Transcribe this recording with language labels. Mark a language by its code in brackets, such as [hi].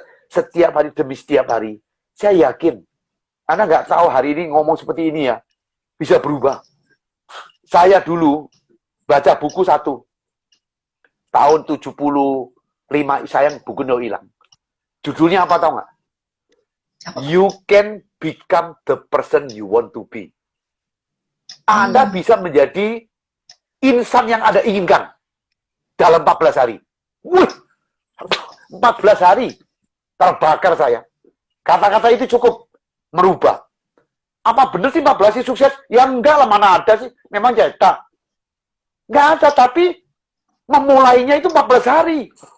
[id] Setiap hari demi setiap hari. Saya yakin. Anda nggak tahu hari ini ngomong seperti ini ya. Bisa berubah. Saya dulu baca buku satu. Tahun 75, sayang buku no hilang. Judulnya apa tahu nggak? [en] You can become the person you want to be. [id] Anda bisa menjadi insan yang Anda inginkan dalam 14 hari. Wih, 14 hari terbakar saya. Kata-kata itu cukup merubah. Apa benar sih 14 hari sukses? Ya enggak lah, mana ada sih. Memang cetak. Enggak ada, tapi memulainya itu 14 hari.